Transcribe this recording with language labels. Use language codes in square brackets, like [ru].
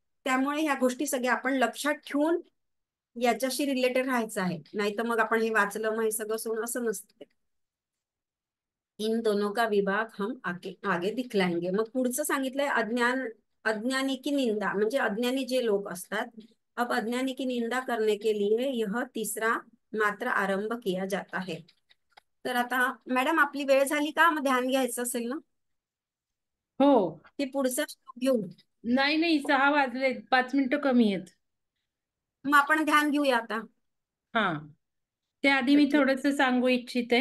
[mr] त्यामुळे ह्या गोष्टी सगळ्या आपण लक्षात ठेवून याच्याशी रिलेटेड राहायचं आहे. नाही तर मग आपण हे वाचलं मग हे सगळं सोडून असं नसतं. [hi] इन दोनों का विभाग हम आगे आगे दिखलाएंगे. [mr] मग पुढचं सांगितलंय अज्ञान, [hi] अज्ञानी की निंदा, [mr] म्हणजे अज्ञानी जे लोक असतात. [hi] अब अज्ञानी की निंदा करने के लिए यह तीसरा मात्र आरंभ किया जाता है. [mr] तर आता मॅडम आपली वेळ झाली का? मग ध्यान घ्यायचं असेल ना, हो. की पुढचा श्लोक घेऊ? नाही नाही, 6 वाजले, 5 मिनिटं कमी आहेत. मग आपण ध्यान घेऊया आता. हा, त्याआधी तर मी ठीक. थोडस सांगू इच्छिते